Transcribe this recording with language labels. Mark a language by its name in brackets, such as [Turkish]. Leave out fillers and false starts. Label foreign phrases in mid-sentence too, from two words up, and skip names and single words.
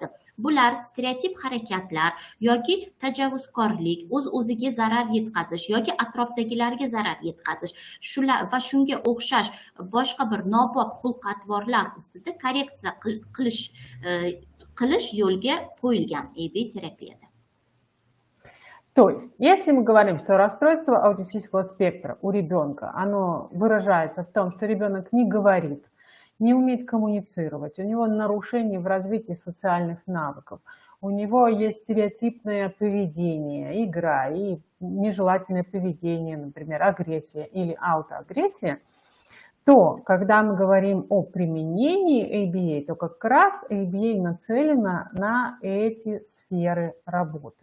[Uzbek] Bular stereotip harakatlar yoki tajovuzkorlik, o'z-o'ziga zarar yetkazish yoki atrofdagilarga zarar yetkazish, shular va shunga o'xshash boshqa bir nobop xulq-atvorlar ustida korreksiya qilish yo'lga qo'yilgan ABA terapiyada. [Russian] То есть, если мы говорим, что расстройство аутистического спектра у ребенка, оно выражается в том, что ребенок не говорит, не умеет коммуницировать, у него нарушения в развитии социальных навыков, у него есть стереотипное поведение, игра и нежелательное поведение, например, агрессия или аутоагрессия, то когда мы говорим о применении ABA, то как раз ABA нацелена на эти сферы работы.